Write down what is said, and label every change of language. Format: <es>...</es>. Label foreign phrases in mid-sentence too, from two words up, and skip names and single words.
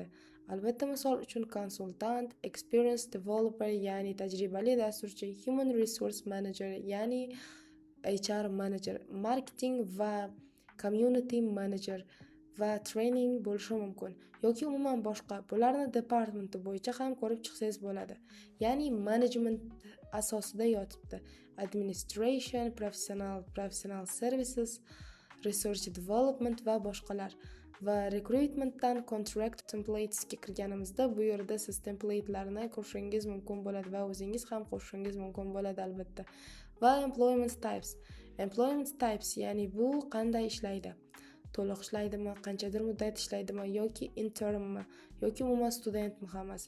<uz>Albatta, misol uchun konsultant,</uz> <en>experience developer,</en> <uz>ya'ni tajribali dasturchi,</uz> <en>human resource manager,</en> <uz>ya'ni</uz> <en>HR manager,</en> <uz>marketing va</uz> <en>community manager</en> <uz>va training bo'lishi mumkin yoki umuman boshqa. Bularni departamenti bo'yicha ham ko'rib chiqsangiz bo'ladi. Ya'ni management asosida yotibdi.</uz> <en>Administration, professional services, research development</en> <uz>va boshqalar. Va recruitmentdan</uz> <en>contract templatesga</en> <uz>kirganimizda bu yerda siz templatelarni ko'rishingiz mumkin bo'ladi va o'zingiz ham qo'shishingiz mumkin bo'ladi albatta. Va</uz> <en>employment types,</en> <uz>ya'ni bu qanday ishlaydi? To'liq ishlaydimi, qanchadir muddat ishlaydimi yoki internmi yoki umuman studentmi hammasi?</uz>